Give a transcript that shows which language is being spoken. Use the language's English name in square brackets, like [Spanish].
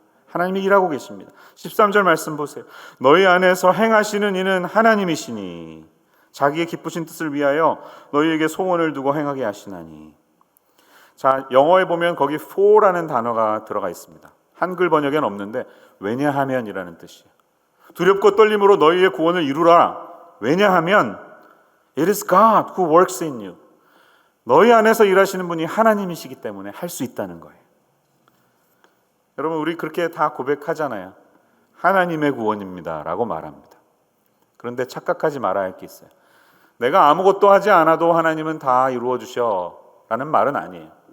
[Korean] 하나님이 일하고 계십니다. 13절 말씀 보세요. 너희 안에서 행하시는 이는 하나님이시니 자기의 기쁘신 뜻을 위하여 너희에게 소원을 두고 행하게 하시나니. 자, 영어에 보면 거기 for라는 단어가 들어가 있습니다. 한글 번역에는 없는데 왜냐하면이라는 뜻이에요. 두렵고 떨림으로 너희의 구원을 이루라. 왜냐하면 [English] it is God who works in you. [Korean] 너희 안에서 일하시는 분이 하나님이시기 때문에 할 수 있다는 거예요. 여러분, 우리 그렇게 다 고백하잖아요. 하나님의 구원입니다 라고 말합니다. 그런데 착각하지 말아야 할 게 있어요. 내가 아무것도 하지 않아도 하나님은 다 이루어 주셔 라는 말은 아니에요.